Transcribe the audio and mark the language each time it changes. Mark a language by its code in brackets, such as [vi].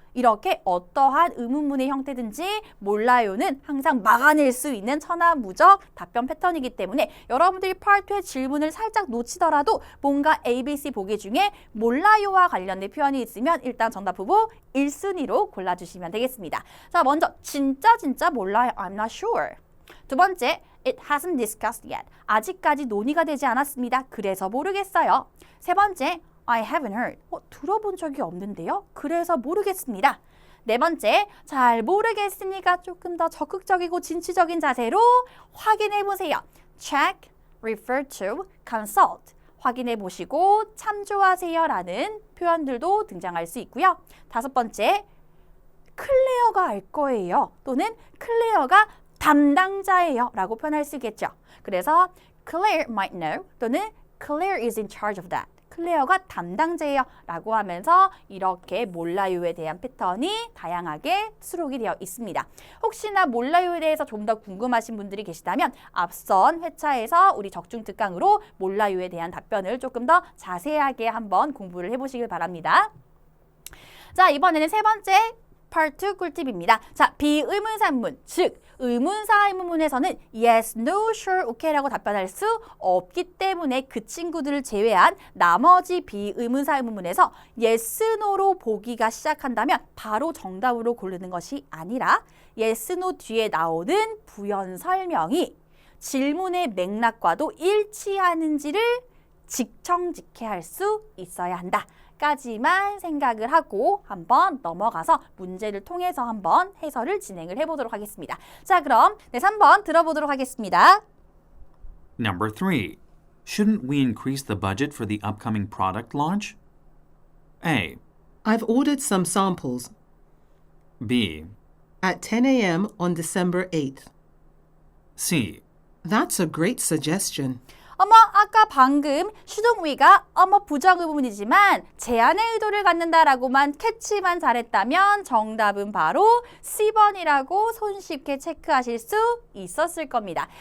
[ko] 이렇게 어떠한 의문문의 형태든지 몰라요는 항상 막아낼 수 있는 천하무적 답변 패턴이기 때문에 여러분들이 Part 2의 질문을 살짝 놓치더라도 뭔가 ABC 보기 중에 몰라요와 관련된 표현이 있으면 일단 정답 후보 1순위로 골라주시면 되겠습니다. 자, 먼저 진짜 몰라요. [en] I'm not sure. [ko] 두 번째, [en] It hasn't discussed yet. [ko] 아직까지 논의가 되지 않았습니다. 그래서 모르겠어요. 세 번째, [en] I haven't heard. [ko] 들어본 적이 없는데요. 그래서 모르겠습니다. 네 번째, 잘 모르겠으니까 조금 더 적극적이고 진취적인 자세로 확인해 보세요. [en] Check, refer to, consult. [ko] 확인해 보시고 참조하세요라는 표현들도 등장할 수 있고요. 다섯 번째, 클레어가 알 거예요. 또는 클레어가 담당자예요 라고 표현할 수 있겠죠. [en] 그래서 Claire might know 또는 Claire is in charge of that. [ko] 클레어가 담당자예요 라고 하면서 이렇게 몰라요에 대한 패턴이 다양하게 수록이 되어 있습니다. 혹시나 몰라요에 대해서 좀 더 궁금하신 분들이 계시다면 앞선 회차에서 우리 적중 특강으로 몰라요에 대한 답변을 조금 더 자세하게 한번 공부를 해보시길 바랍니다. 자, 이번에는 세 번째 Part 2 꿀팁입니다. 자, 비의문사문, 즉 의문사 의문문에서는 yes, no, sure, okay라고 답변할 수 없기 때문에 그 친구들을 제외한 나머지 비의문사 의문문에서 yes, no로 보기가 시작한다면 바로 정답으로 고르는 것이 아니라 yes, no 뒤에 나오는 부연 설명이 질문의 맥락과도 일치하는지를 직청직해할 수 있어야 한다. 까지만 생각을 하고 한번 넘어가서 문제를 통해서 한번 해설을 진행을 해보도록 하겠습니다. 자, 그럼 3번 들어보도록 하겠습니다. [en] Number 3. Shouldn't we increase the budget for the upcoming product launch? A. I've ordered some samples B. at 10 a.m. on December 8th. C. That's a great suggestion. [ko] 어머, 아까 방금 슈동위가 부정의문이지만 제안의 의도를 갖는다라고만 캐치만 잘했다면 정답은 바로 C번이라고 손쉽게 체크하실 수 있었을 겁니다.